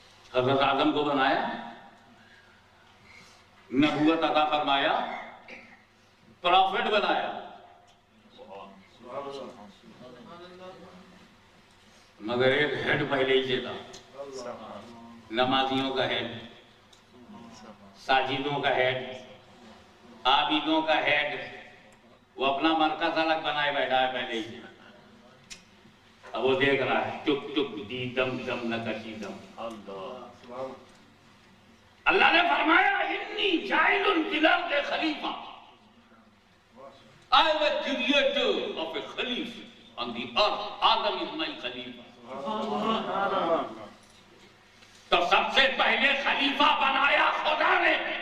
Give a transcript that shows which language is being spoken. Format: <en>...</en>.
<hi>हज़रत आदम को बनाया, नबूवत अता फरमाया, प्रॉफिट बनाया, मगर एक हेड पहले ही से था, नमाजियों का हेड, साजिदों का हेड, आबिदों का हेड। वो अपना मरकज अलग बनाए बैठा है पहले ही से। अब वो देख रहा है टुक टुक दी दम दम न कशी दम। अल्लाह ने फरमाया</hi> <ar>इन्नी जाइलुन फिल अर्द खलीफा,</ar> <en>I will create of a khalifa on the earth. Adam is my khalifa.</en> <hi>तो सबसे पहले खलीफा बनाया खुदा ने।</hi>